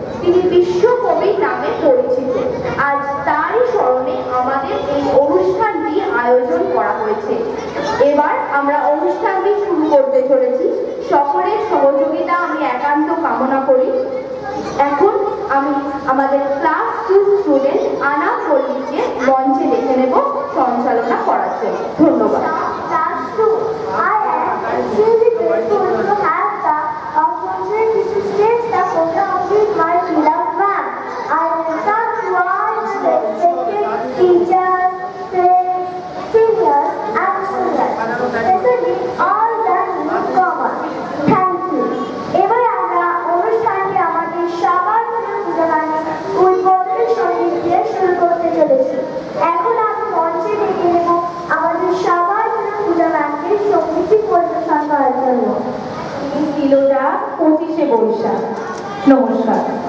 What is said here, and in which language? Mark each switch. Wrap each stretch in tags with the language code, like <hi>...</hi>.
<bn>তিনি বিশ্বকবি নামে পরিচিত। আজ তারই স্মরণে আমাদের এই অনুষ্ঠানটি আয়োজন করা হয়েছে। এবার আমরা অনুষ্ঠানটি শুরু করতে চলেছি। সকলের সহযোগিতা আমি একান্ত কামনা করি। এখন আমি আমাদের ক্লাস 2 স্টুডেন্ট আনা পল্লীকে মঞ্চে ডেকে নেব সঞ্চালনা করার জন্য। ধন্যবাদ।</bn> <en>Class 2, I am extremely grateful to have the opportunity to stage the program with my beloved ma'am. I welcome to all the respected teachers, friends, seniors and students, especially all the newcomers. Thank you.</en> <bn>এবার আমরা অনুষ্ঠানটি আমাদের সবার পূজাগানে উদ্বোধনী সঙ্গীত দিয়ে শুরু করতে চলেছি। এখন আমি মঞ্চে ডেকে নেব আমাদের সবার পূজাগানকে সঙ্গীতটি পরিবেশন করার জন্য। তিলোটা 25শে বৈশাখ। নমস্কার।</bn>